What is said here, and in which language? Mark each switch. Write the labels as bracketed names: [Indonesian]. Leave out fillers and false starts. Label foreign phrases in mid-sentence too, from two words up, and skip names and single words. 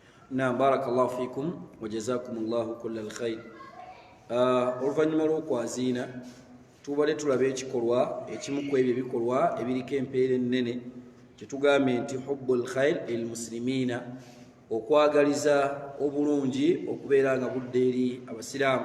[Arabic] نعم بارك الله فيكم وجزاكم الله كل الخير. [Ganda] oluvannyuma lw'okwaziina tubale tulabe ekikolwa ekimu ku ebyo ebikolwa ebiriko empeera ennene kyetugambye nti [Arabic] حب الخير للمسلمين, [Ganda] okwagaliza obulungi okubeera nga budde eri abasiraamu.